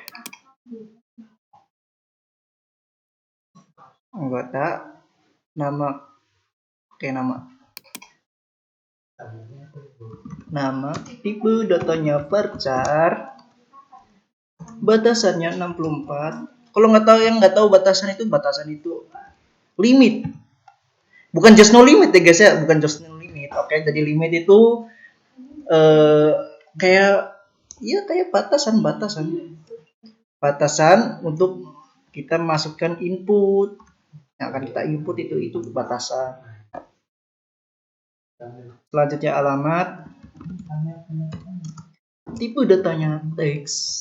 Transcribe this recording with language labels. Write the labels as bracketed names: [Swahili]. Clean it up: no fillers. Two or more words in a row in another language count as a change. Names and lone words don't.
[Indonesian] Anggota, nama, oke nama, tipe datanya varchar, batasannya 64. Kalau nggak tahu batasan itu limit. Bukan [English] just no limit [Indonesian] ya guys ya, bukan [English] just no limit. [Indonesian] Oke, jadi limit itu kayak batasan untuk kita masukkan input. Yang akan kita input itu batasan. Selanjutnya alamat. Tipe datanya teks.